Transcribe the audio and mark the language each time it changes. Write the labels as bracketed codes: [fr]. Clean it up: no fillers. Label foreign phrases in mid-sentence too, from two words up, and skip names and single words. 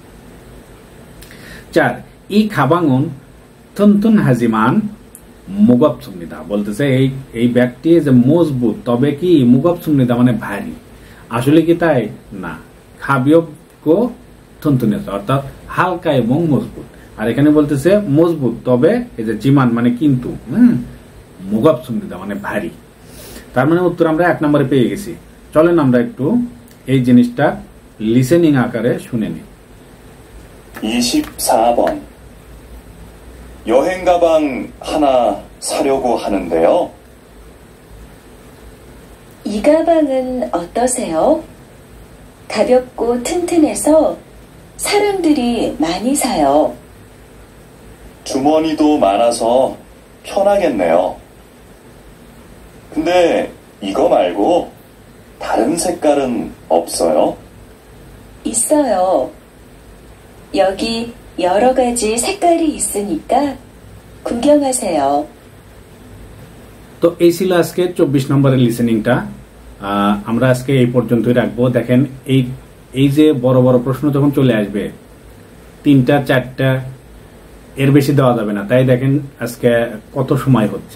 [bn] 4 [ko] 이 가방은 튼튼하지만 무겁습니다, [bn] বলতেছে এই ব্যাগটি যে মজবুত তবে কি [ko] 무겁습니다 [bn] মানে ভারী, আসলে কি তাই না, [ko] 가볍고 튼튼 [bn] অর্থাৎ হালকা এবং মজবুত। আর এখানে বলতেছে মজবুত তবে এই যে জিমান মানে কিন্তু, [ko] 무겁습니다 [bn] মানে ভারী। তার মানে উত্তর আমরা 1 নম্বরে পেয়ে গেছি। চলেন আমরা একটু এই জিনিসটা লিসেনিং আকারে শুনে নিই। [ko] 24번 여행 가방 하나 사려고 하는데요. 이 가방은 어떠세요? 가볍고 튼튼해서 사람들이 많이 사요. 주머니도 많아서 편하겠네요. 근데 이거 말고 다른 색깔은 없어요? 있어요. 여기 여러 가지 색깔이 있으니까 구경하세요. [bn] তো এই ছিল আজকে 24 নম্বরের লিসেনিংটা। আমরা আজকে এই পর্যন্তই রাখবো। দেখেন এই যে বড় বড় প্রশ্ন যখন চলে আসবে 3টা 4টা এর বেশি দেওয়া যাবে না, তাই দেখেন আজকে কত সময় হচ্ছে।